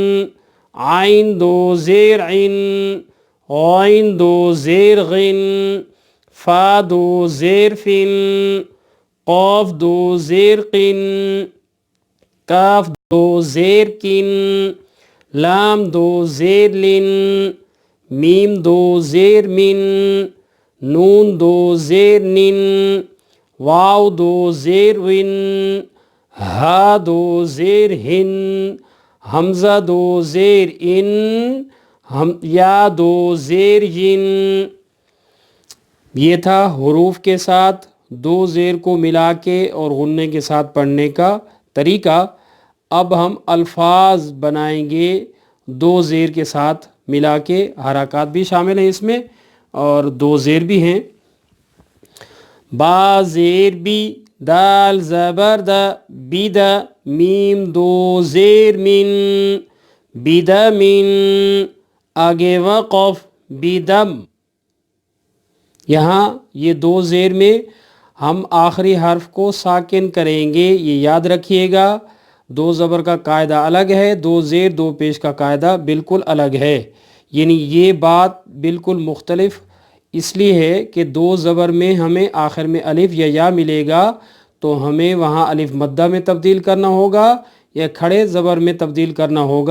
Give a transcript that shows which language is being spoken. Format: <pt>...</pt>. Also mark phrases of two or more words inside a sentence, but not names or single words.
<ur>عین دو زیر عن، غین دو زیر غن، فا دو زیر فن، قاف دو زیر قن، کاف دو زیر کن، لام دو زیر لن، میم دو زیر من، نون دو زیر نن، واو دو زیر ون، ہا دو زیر ہن، حمزہ دو زیر ان، یا دو زیر ین۔ یہ تھا حروف کے ساتھ دو زیر کو ملا کے اور غنّے کے ساتھ پڑھنے کا طریقہ۔ اب ہم الفاظ بنائیں گے دو زیر کے ساتھ ملا کے، حرکات بھی شامل ہیں اس میں اور دو زیر بھی ہیں۔ با زیر بی، دال زبر دا، بید، میم دو زیر من، بدمن، آگے وقف بدم۔ یہاں یہ دو زیر میں ہم آخری حرف کو ساکن کریں گے، یہ یاد رکھیے گا۔ دو زبر کا قاعدہ الگ ہے، دو زیر دو پیش کا قاعدہ بالکل الگ ہے، یعنی یہ بات بالکل مختلف اس لیے ہے کہ دو زبر میں ہمیں آخر میں الف یا یا ملے گا تو ہمیں وہاں الف مدہ میں تبدیل کرنا ہوگا یا کھڑے زبر میں تبدیل کرنا ہوگا۔</ur>